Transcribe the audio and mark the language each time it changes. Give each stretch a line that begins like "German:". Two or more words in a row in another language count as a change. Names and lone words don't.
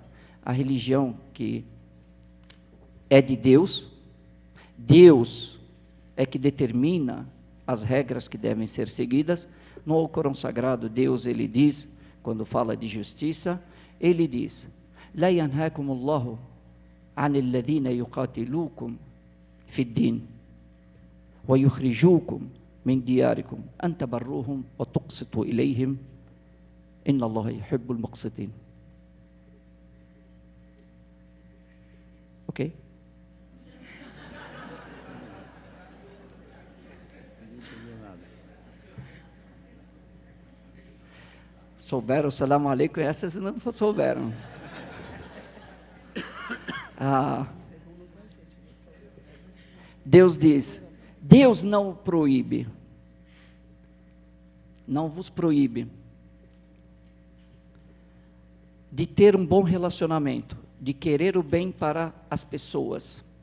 Portuguese: A religião que é de Deus, Deus é que determina as regras que devem ser seguidas. No Alcorão Sagrado, Deus, ele diz, quando fala de justiça, ele diz:
Arabic: لا ينهاكم الله عن الذين يقاتلوكم في الدين ويخرجوكم من دياركم أن تبروهم وتقسطوا إليهم إن الله يحب المقسطين.
Portuguese: Ok? Souberam,
Arabic: سلام عليكم,
Portuguese: essas não souberam. Deus diz, Deus não proíbe, não vos proíbe de ter um bom relacionamento, de querer o bem para as pessoas